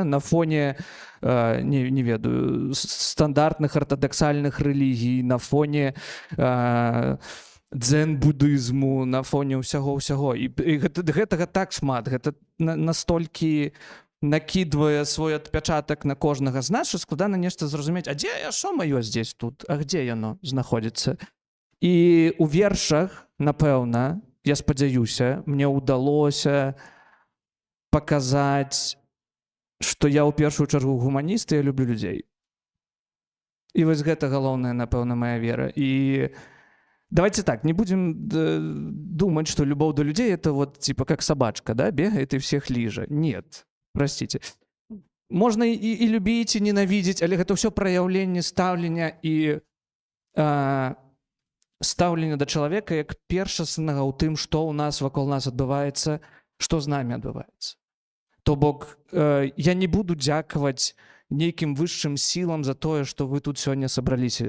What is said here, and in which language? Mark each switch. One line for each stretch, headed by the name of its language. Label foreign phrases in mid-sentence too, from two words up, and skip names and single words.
Belarusian: На фоне, не ведаю, стандартных ортодоксальных рэлігій, на фоне дзен-будызму, на фоне ўсяго-ўсяго. І гэтага так шмат, гэта настолькі накідвае свой адпячатак на кожнага з нас, што складана нешта зразумець, а дзе я, што маё
Russian: здесь тут, а где
Belarusian: яно знаходзіцца? І ў вершах, напэўна, я спадзяюся, мне ўдалося паказаць, што я ў першую чаргу гуманіст, і я люблю людзей. І вось гэта галоўная, напэўна, моя вера.
Russian: І давайте так, не будем думать, что любовь до людей это вот типа как собачка, да, бегает и всех лижа. Нет, простите. Можно и любить, и ненавидеть, але это все проявление
Belarusian: стаўлення і стаўлення да чалавека як першаснага ў тым, што ў нас вакол нас адбываецца, што з намі адбываецца. То бок, я не буду дзякаваць нейкім высшым сілам за тое, што вы тут сёння сабраліся.